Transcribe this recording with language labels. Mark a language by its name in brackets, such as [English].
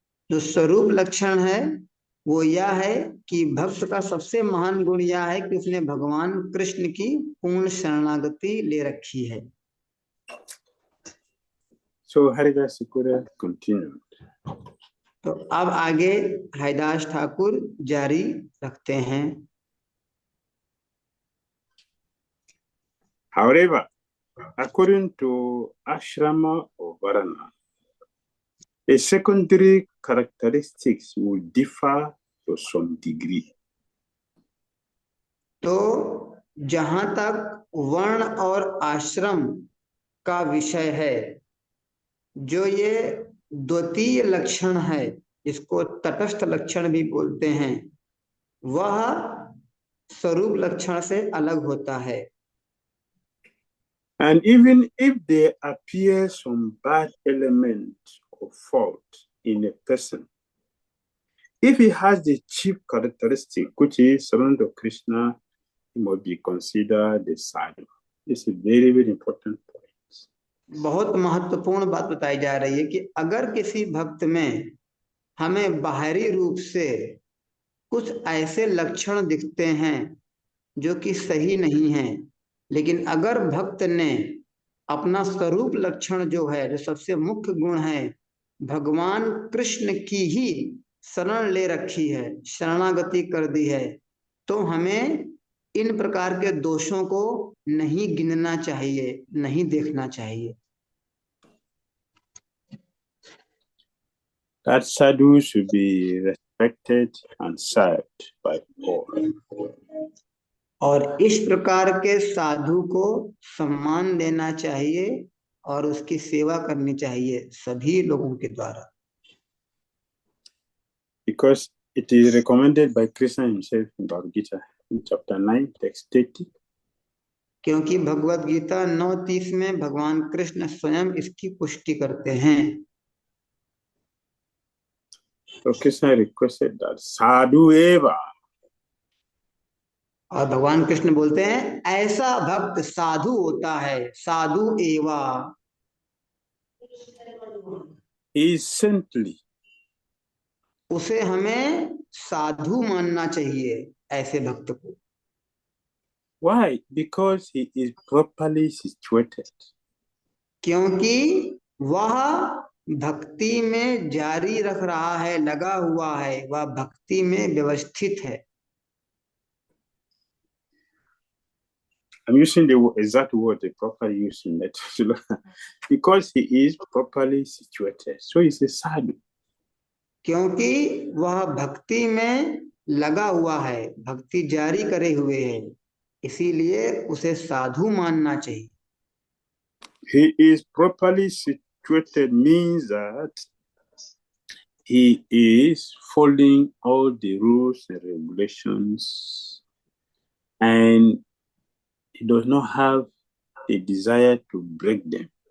[Hindi] जो स्वरूप लक्षण है वो यह है कि भक्त का सबसे महान गुण यह है कि उसने भगवान कृष्ण की पूर्ण शरणागति ले रखी है. [English] So Haridas Sekura continued. [Hindi] तो अब आगे हरिदास ठाकुर जारी रखते हैं. [English] However, according to Ashrama or Varana, the secondary characteristics will differ to some degree. [Hindi] तो जहां तक वर्ण और आश्रम का विषय है, जो ये द्वितीय लक्षण है, इसको तटस्थ लक्षण भी बोलते हैं, वह स्वरूप लक्षण से अलग होता है. [English] And even if there appears some bad element or fault in a person, if he has the chief characteristic, which is surrender to Krishna, he must be considered the sadhu. This is a very important point. [Hindi] बहुत महत्वपूर्ण बात बताई जा रही है कि अगर किसी भक्त में हमें बाहरी रूप से कुछ ऐसे लक्षण दिखते हैं जो कि सही नहीं हैं, लेकिन अगर भक्त ने अपना स्वरूप लक्षण जो है, जो सबसे मुख्य गुण है, भगवान कृष्ण की ही शरण ले रखी है, शरणागति कर दी है, तो हमें इन प्रकार के दोषों को नहीं गिनना चाहिए, नहीं देखना चाहिए. [English] That sadhu should be respected and served by all. [Hindi] और इस प्रकार के साधु को सम्मान देना चाहिए और उसकी सेवा करनी चाहिए सभी लोगों के द्वारा. [English] Because it is recommended by Krishna himself in Bhagavad Gita, in chapter 9, text 30. [Hindi] क्योंकि भगवत गीता 9:30 में भगवान कृष्ण स्वयं इसकी पुष्टि करते हैं. [English] So Krishna requested that sadhu eva. [Hindi] और भगवान कृष्ण बोलते हैं ऐसा भक्त साधु होता है, साधु एवा. [English] He is saintly. [Hindi] उसे हमें साधु मानना चाहिए, ऐसे भक्त को. [English] Why? Because he is properly situated. [Hindi] क्योंकि वह भक्ति में जारी रख रहा है, लगा हुआ है, वह भक्ति में व्यवस्थित है। [English] I'm using the exact word, the proper using that. Because he is properly situated. So he's a sadhu. [Hindi] क्योंकि वह भक्ति में लगा हुआ है, भक्ति जारी करे हुए है, इसीलिए उसे साधु मानना चाहिए। [English] He is properly situated means that he is following all the rules and regulations, and he does not have a desire to break them.